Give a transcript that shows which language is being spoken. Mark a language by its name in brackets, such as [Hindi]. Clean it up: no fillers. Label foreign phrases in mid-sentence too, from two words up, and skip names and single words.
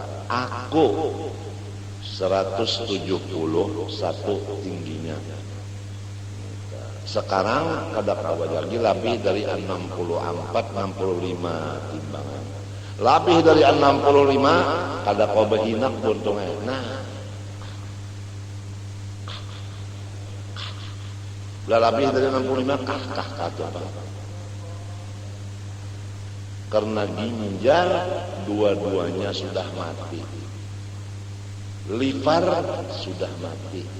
[Indonesian] Aku 171 tingginya. [Banjar] Sekarang kada kawa lagi lebih dari 64-65 timbangan. Lebih dari 65 kada kawa behinak buntungnya. [Indonesian] Nah, lebih dari 65 kah itu apa? Karena ginjal dua-duanya sudah mati. Liver sudah mati.